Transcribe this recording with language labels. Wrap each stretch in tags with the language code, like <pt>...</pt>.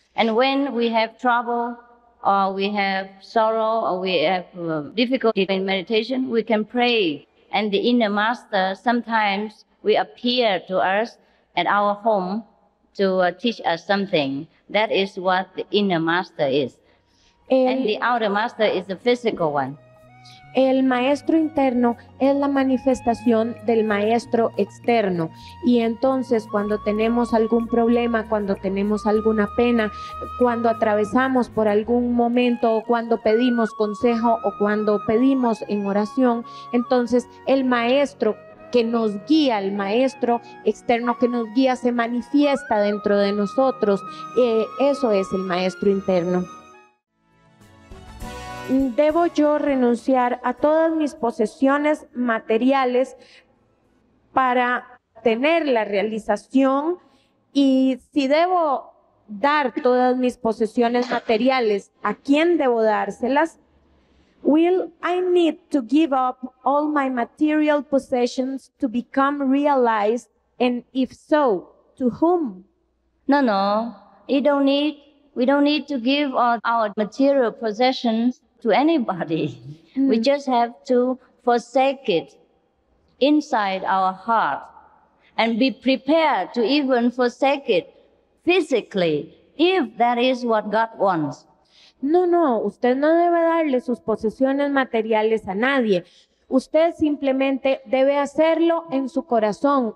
<en>And when we have trouble, or we have sorrow, or we have difficulty in meditation, we can pray. And the inner master sometimes will appear to us at our home to teach us something. That is what the inner master is. And the outer master is the physical one.</en> <es>El maestro interno es la manifestación del maestro externo, y entonces cuando tenemos algún problema, cuando tenemos alguna pena, cuando atravesamos por algún momento, o cuando pedimos consejo o cuando pedimos en oración, entonces el maestro que nos guía, el maestro externo que nos guía, se manifiesta dentro de nosotros. Eso es el maestro interno. ¿Debo yo renunciar a todas mis posesiones materiales para tener la realización? Y si debo dar todas mis posesiones materiales, ¿a quién debo dárselas?</es> <en>Will I need to give up all my material possessions to become realized? And if so, to whom? No. We don't need to give all our material possessions to anybody. We just have to forsake it inside our heart and be prepared to even forsake it physically if that is what God wants.</en> <es>No, usted no debe darle sus posesiones materiales a nadie. Usted simplemente debe hacerlo en su corazón.</es>